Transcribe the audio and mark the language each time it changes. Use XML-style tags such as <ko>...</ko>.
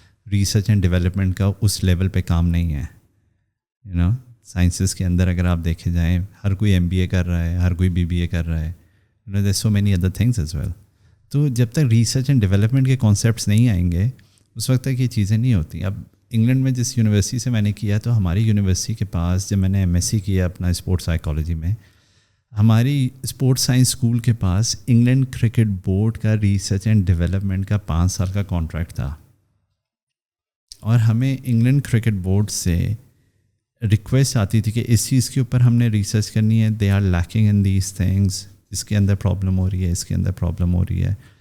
<ur>Research and development کا اس level پہ کام نہیں ہے. سائنسز کے اندر اگر آپ دیکھے جائیں, ہر کوئی MBA کر رہا ہے, ہر کوئی BBA کر رہا ہے.</ur> <en>there's so many other things as well.</en> <ur>تو جب تک ریسرچ اینڈ ڈیولپمنٹ کے کانسیپٹس نہیں آئیں گے اس وقت تک یہ چیزیں نہیں ہوتی. اب انگلینڈ میں جس یونیورسٹی سے میں نے کیا, تو ہماری یونیورسٹی کے پاس جب میں نے MSc کیا اپنا اسپورٹس سائیکالوجی میں, ہماری اسپورٹس سائنس اسکول کے پاس انگلینڈ کرکٹ بورڈ کا ریسرچ اینڈ ڈیولپمنٹ کا 5 سال کا کانٹریکٹ تھا, اور ہمیں انگلینڈ کرکٹ بورڈ سے ریکویسٹ آتی تھی کہ اس چیز کے اوپر ہم نے ریسرچ کرنی ہے,</ur> <en>they are lacking in these things,</en> <ur>اس کے اندر پرابلم ہو رہی ہے, اس کے اندر پرابلم ہو رہی ہے.</ur>